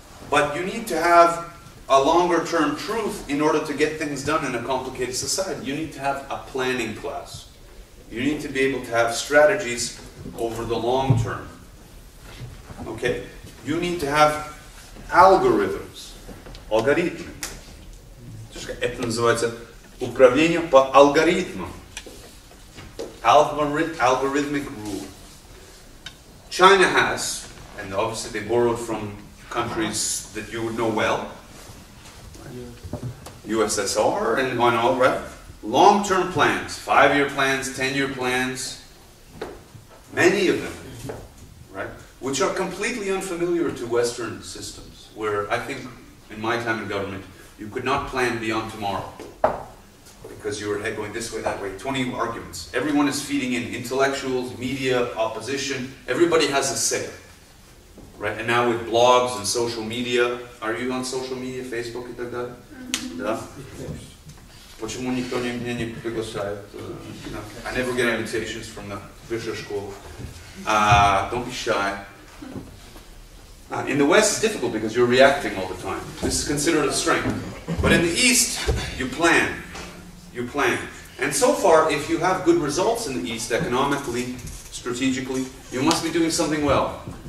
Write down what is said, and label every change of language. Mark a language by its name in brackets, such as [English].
[English] But you need to have a longer term truth in order to get things done in a complicated society. You need to have a planning class. You need to be able to have strategies over the long term. Okay? You need to have algorithms. [Russian] Алгоритмы. Это называется управление по алгоритмам. [English] Algorithmic rule. China has, and obviously they borrowed from countries that you would know well, USSR and all, right? Long-term plans, 5-year plans, 10-year plans, many of them, right? Which are completely unfamiliar to Western systems, where I think in my time in government, you could not plan beyond tomorrow. Because you were going this way, that way, 20 arguments. Everyone is feeding in, intellectuals, media, opposition, everybody has a say. Right? And now with blogs and social media, are you on social media, Facebook [Russian] и так далее? Да? Почему никто меня не приглашает? [English] I never get invitations from the Высшей школы. Don't be shy. In the West, it's difficult because you're reacting all the time. This is considered a strength. But in the East, you plan. You plan. And so far, if you have good results in the East, economically, strategically, you must be doing something well.